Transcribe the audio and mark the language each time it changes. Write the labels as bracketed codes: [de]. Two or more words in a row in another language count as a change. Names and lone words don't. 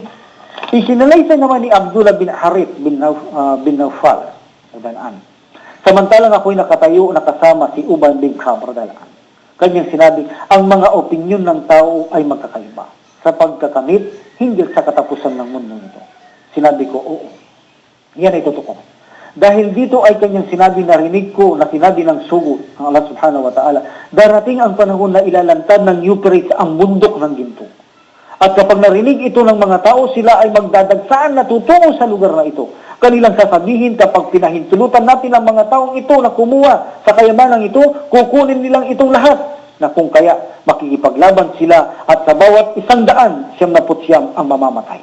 [tl] Isinalaysay naman ni Abdullah bin Harith bin Nawfal, samantalang ako'y nakatayo nakasama si Ubay bin Ka'b [ar] رضي الله عنه. [tl] Kanyang sinabi, ang mga opinyon ng tao ay magkakaiba sa pagkakamit hinggil sa katapusan ng mundo nito. Sinabi ko, oo. Yan ay totoo. Dahil dito ay kanyang sinabi, narinig ko na sinabi ng sugo ng [ar] الله سبحانه وتعالى, [tl] darating ang panahon na ilalantad ng Euphrates ang bundok ng ginto. At kapag narinig ito ng mga tao, sila ay magdadagsaan na tutungo sa lugar na ito. Kanilang sasabihin, kapag pinahintulutan natin ang mga taong ito na kumuha sa kayamanang ito, kukunin nilang itong lahat, na kung kaya makikipaglaban sila at sa bawat 100, 99 ang mamamatay.